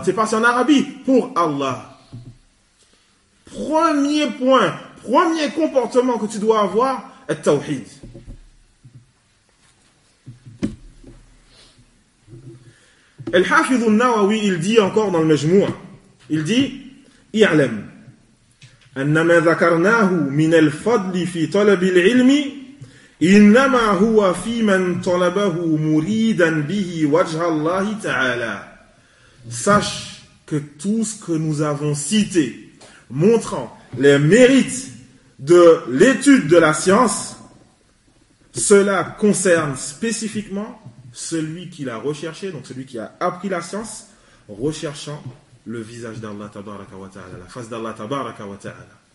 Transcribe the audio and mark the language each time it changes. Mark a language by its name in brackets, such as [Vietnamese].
[French] T'es parti en Arabie, pour Allah. Premier point, premier comportement que tu dois avoir, est tawhid. Al-Hafidh al-Nawawi, il dit encore dans le Majmou'a, il dit, I'alem. [Arabic] أن ما ذكرناه من الفضل في طلب العلم إنما هو في من طلبه مريدا به وجه الله تعالى. [French] Sache que tout ce que nous avons cité montrant les mérites de l'étude de la science, cela concerne spécifiquement celui qui l'a recherché, donc celui qui a appris la science, recherchant le visage d'Allah [Arabic] tabaraka wa ta'ala, [French] la face d'Allah tabaraka wa ta'ala.